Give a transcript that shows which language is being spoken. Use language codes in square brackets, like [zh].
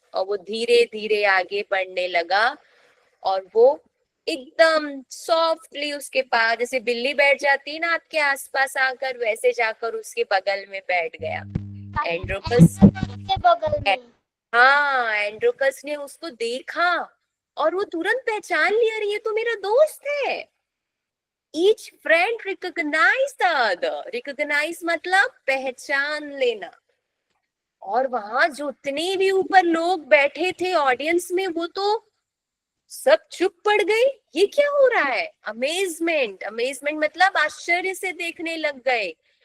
[hi] और वो धीरे धीरे आगे बढ़ने लगा. और वो एकदम सॉफ्टली उसके पास, जैसे बिल्ली बैठ जाती है ना आपके आसपास आकर, वैसे जाकर उसके बगल में बैठ गया. एंड्रोकस, के बगल में. हाँ, एंड्रोकस ने उसको देखा और वो तुरंत पहचान लिया, अरे ये तो मेरा दोस्त है. [en] Each friend recognized the other. [hi] Recognize मतलब पहचान लेना. और वहां जितने भी ऊपर लोग बैठे थे ऑडियंस में, वो तो सब चुप पड़ गए. ये क्या हो रहा है? अमेजमेंट. अमेजमेंट मतलब आश्चर्य से देखने लग गए.